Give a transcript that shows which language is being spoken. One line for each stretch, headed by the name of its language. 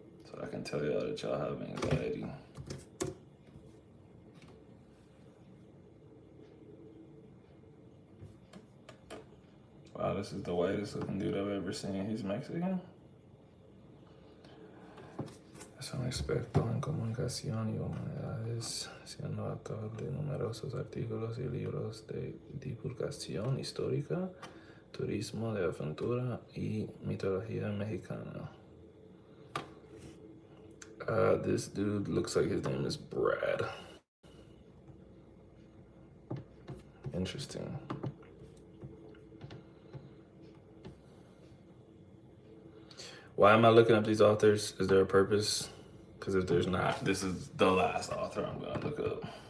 English: But I can tell y'all that y'all have anxiety. Wow, this is the whitest looking dude I've ever seen. He's Mexican.
Spanish: Es un experto en comunicación y humanidades, siendo autor de numerosos artículos y libros de divulgación histórica, turismo de aventura y mitología mexicana.
English: This dude looks like his name is Brad. Interesting. Why am I looking up these authors? Is there a purpose? Because if there's not, this is the last author I'm gonna look up.